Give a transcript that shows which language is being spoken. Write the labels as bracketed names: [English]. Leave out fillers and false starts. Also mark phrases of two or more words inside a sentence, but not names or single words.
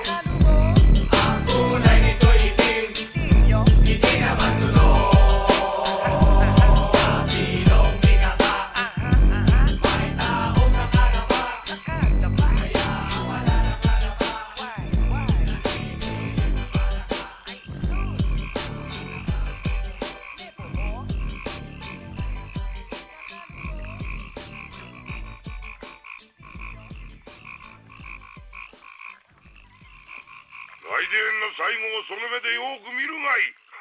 [Filipino] Ang kulay nito'y itim, hindi naman sunog. Sa silong bigata, may taong nakalapa. Kaya ang wala nakalapa, naninilig na palaka. [Japanese] 来電の最後をその目でよく見るがいい。